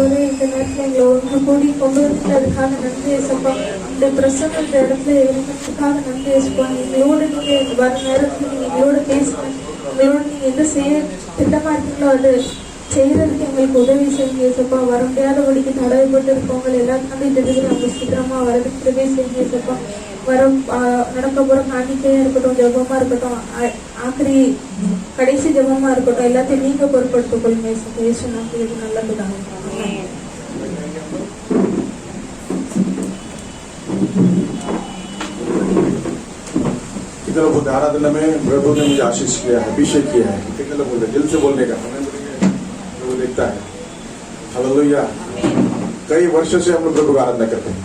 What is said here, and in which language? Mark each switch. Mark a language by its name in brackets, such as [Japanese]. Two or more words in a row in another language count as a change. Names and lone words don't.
[Tamil] செய்யறதுக்கு எங்களுக்கு உதவி செய்யுங்க ஏசப்பா. வர முடியாதபடிக்கு தடைப்பட்டிருக்கவங்க எல்லாத்துக்கும் இந்த இதுக்கு நம்ம சீக்கிரமா வரதுக்கு உதவி செய்யுங்க ஏசப்பா. வரும் நடக்க போற காணிக்கையா இருக்கட்டும், ஜபமா இருக்கட்டும், ஆఖரி கடைசி ஜபமா இருக்கட்டும், எல்லாத்தையும் நீங்க பொறுப்படுத்திக் கொள்ளுங்க ஏசப்பா. இயேசு நாமத்தில் இது நல்லதுதான். [Hindi] कितने लोग आराधना में प्रभु ने मुझे आशीष किया है, अभिषेक किया है, कितने लोग बोलते दिल से बोलने का प्रभु देखता है। हालेलुया, कई वर्षों से हम लोग प्रभु का आराधना करते हैं।